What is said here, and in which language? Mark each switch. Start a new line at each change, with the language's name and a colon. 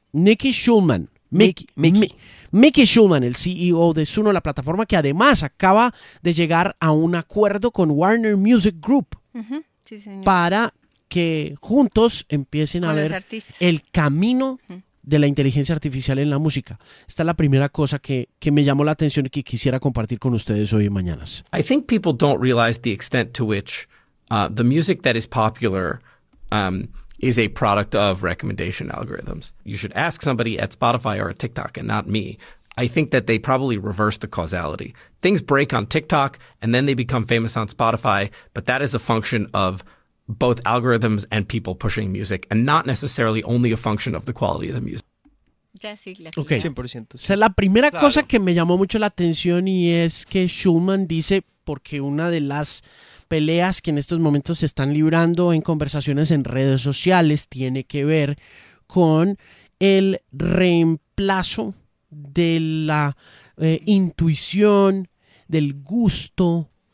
Spanish: Nicky Shulman, Mickey Shulman, el CEO de Suno, la plataforma que además acaba de llegar a un acuerdo con Warner Music Group, uh-huh. Sí, señor. Para que juntos empiecen con a ver el camino de la inteligencia artificial en la música. Esta es la primera cosa que me llamó la atención y que quisiera compartir con ustedes hoy y mañana.
English: I think people don't realize the extent to which the music that is popular is a product of recommendation algorithms. You should ask somebody at Spotify or at TikTok and not me. I think that they probably reverse the causality. Things break on TikTok and then they become famous on Spotify, but that is a function of both algorithms and people pushing music and not necessarily only a function of the quality of the music. Okay. 100%.
Spanish: O sea, la primera cosa que me llamó mucho la atención y es que Shulman dice, porque una de las peleas que en estos momentos se están librando en conversaciones en redes sociales tiene que ver con el reemplazo de la intuición, del gusto.